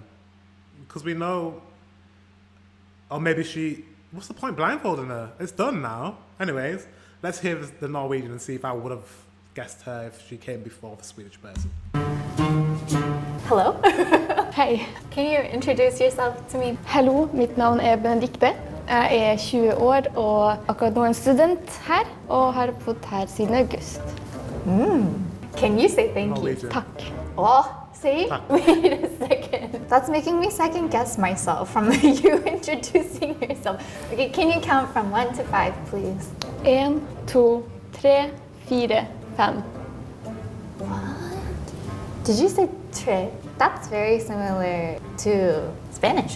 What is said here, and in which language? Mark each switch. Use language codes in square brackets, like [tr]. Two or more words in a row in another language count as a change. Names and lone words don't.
[en] Because we know, or maybe what's the point blindfolding her? It's done now. Anyways, let's hear the Norwegian and see if I would have guessed her if she came before the Swedish person. Hello. [no] Hei. [en] Can you introduce yourself to me? [no] Hallo, mitt navn er Benedikte. Jeg er 20 år og akkurat nå en student her, og har bodd her siden august. [en] Can you say thank you? Norwegian. [no] Takk. [en] Oh, see? [no] Takk. [en] Wait a second. That's making me second guess myself from you introducing yourself. Okay, can you count from 1 to 5, please? [no] 1, 2, 3, 4, 5. [en] Did you say tre? That's very similar to Spanish.